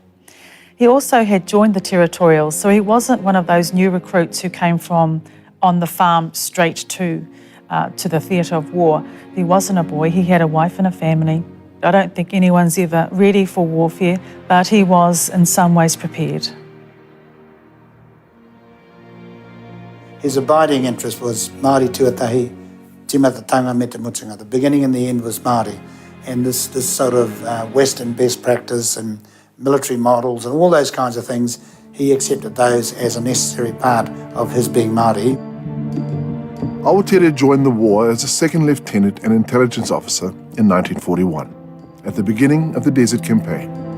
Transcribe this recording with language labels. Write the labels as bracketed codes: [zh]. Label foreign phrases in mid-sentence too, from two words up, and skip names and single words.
[en] He also had joined the territorials, so he wasn't one of those new recruits who came from on the farm straight to to the theatre of war. He wasn't a boy, he had a wife and a family. I don't think anyone's ever ready for warfare, but he was in some ways prepared. His abiding interest was [mi] Māori tuatahi, timatatanga me te mutunga. [en] The beginning and the end was Māori. And this sort of Western best practice and military models and all those kinds of things, he accepted those as a necessary part of his being Māori. Awatere joined the war as a second lieutenant and intelligence officer in 1941, at the beginning of the Desert Campaign.